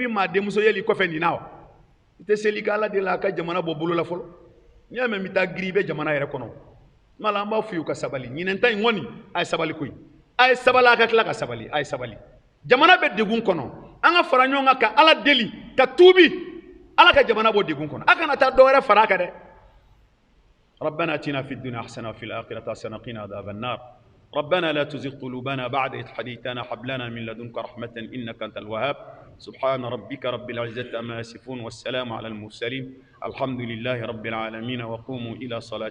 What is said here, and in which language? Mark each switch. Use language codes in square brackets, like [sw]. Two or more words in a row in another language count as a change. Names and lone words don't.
[bm] bɛ maa denmuso yeli kɔfɛ nin na wa i tɛ seli k'ala de la a ka jamana bɔ bolo la fɔlɔ n'i y'a mɛn n bɛ taa giri i bɛ jamana yɛrɛ kɔnɔ mala an b'a fɔ u ka sabali ɲinɛnta in kɔni a ye sabali koyi a ye sabali a ka tila ka sabali a ye sabali jamana bɛ degun kɔnɔ an ka fara ɲɔgɔn kan ka ala deli ka tuubi ala ka jamana bɔ degun kɔnɔ a kana taa dɔ wɛrɛ fara a kan dɛ [ar] ربنا اتنا في الدنيا حسنه وفي الاخره حسنه وقنا عذاب النار ربنا لا تزغ قلوبنا بعد إذ هديتنا هب لنا من لدنك رحمة إنك أنت الوهاب سبحان ربك رب العزة عما يصفون والسلام على المرسلين الحمد لله رب العالمين وقوموا إلى صلاة